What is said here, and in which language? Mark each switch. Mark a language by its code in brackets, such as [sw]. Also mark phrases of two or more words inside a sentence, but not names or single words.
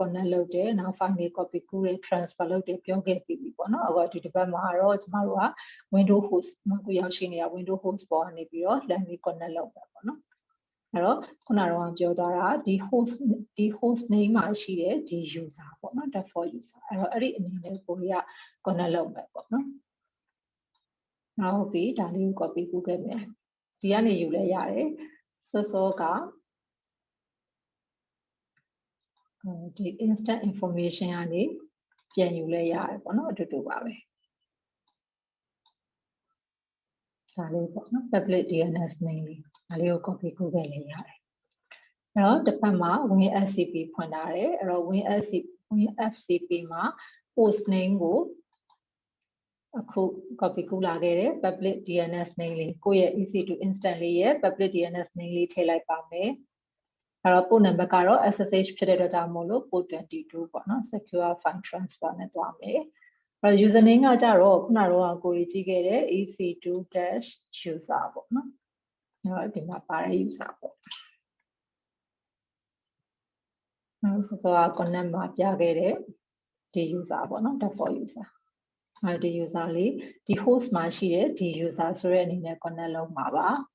[my] connect လုပ်တယ်နောက် file တွေ copy ကူးတယ် transfer လုပ်တယ်ပြောခဲ့ပြီးပြီပေါ့နော်အခုဒီတစ်ပတ်မှာတော့ကျမတို့က [en] Windows host [my] မှာကိုရောက်ရှိနေတာ [en] Windows host [my] ပေါ်ကနေပြီးတော့လမ်းပြီး connect လုပ်ပါပေါ့နော်အဲ့တော့ခုနကတော့ပြောသွားတာဒီ [en] host name [my] မှာရှိတဲ့ဒီ user ပေါ့နော် [en] default user [my] အဲ့တော့အဲ့ဒီအနေနဲ့ကိုရ connect လုပ်မယ်ပေါ့နော်နောက်ပြီးဒါလေးကို copy ကူးခဲ့မယ်ဒီကနေယူလဲရတယ်စောက ဒီ [en] instant information [my] ကနေပြန်ယူလဲရတယ်ပေါ့နော်အတူတူပါပဲဒါလေးပေါ့နော် [en] public DNS name [my] လေးဒါလေးကို copy ကူးခဲ့လဲ ရတယ်အဲ့တော့တစ်ဖက်မှာ WinSCP ဖွင့်ထားတယ်အဲ့တော့ WinSCP မှာ [en] host name [my] ကိုအခု copy ကူး လာခဲ့တယ် [en] public DNS name [my] လေးကိုယ့်ရဲ့ [en] EC2 instance [my] လေးရဲ့ [en] public DNS name [my] လေးထည့်လိုက်ပါမယ်အဲ့တော့ [en] port number [my] ကတော့ SSH ဖြစ်တဲ့အတွက်ကြောင့်မို့လို့ [en] port 22 [my] ပေါ့နော် [en] secure file transfer [my] နဲ့သွားမယ်အဲ့တော့ username ကကြတော့ခုနကတော့ကိုကြီးကြည့်ခဲ့တဲ့ EC2-user ပေါ့နော်အဲ့တော့ဒီမှာပါတဲ့ user ပေါ့ နောက်စော connect မှာပြခဲ့တဲ့ဒီ user ပေါ့နော် [en] default user [my] ဒီ user လေးဒီ host မှာရှိတဲ့ဒီ user ဆိုတဲ့အနေနဲ့ connect လုပ်မှာပါ